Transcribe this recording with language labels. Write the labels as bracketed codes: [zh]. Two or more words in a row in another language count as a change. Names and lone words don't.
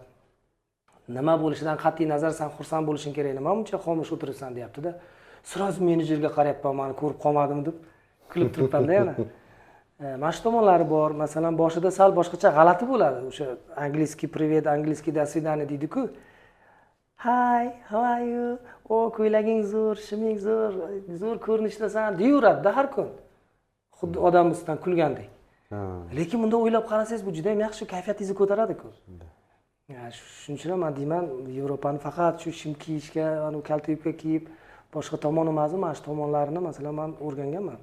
[uz] Nima bo'lishidan qat'iy nazar sen xursand bo'lishing kerak, nima buncha xomush o'tiribsan deyapti-da. Sразу menejerga qarayapman, meni ko'rib qolmadim deb kulib turibman-da yana. Mana shu tomonlari bor. Masalan, boshida sal boshqacha g'alati bo'ladi. O'sha [ru] английский привет, английский до свидания [uz] deydi-ku. [en] Hi, how are you? [uz] Ko'ylaging zo'r, shiming zo'r ko'rinishdasan deyuradi-da har kun. Xuddi odam ustidan kulgandek. Lekin bunda o'ylab qarasangiz, bu juda ham yaxshi kayfiyatingizni ko'taradi-ku. Shuning uchun men deyman, Yevropani faqat shu shim kiyishga, anu kalta yubka kiyib, boshqa tomoni emas, mana shu tomonlarini masalan men o'rganganman.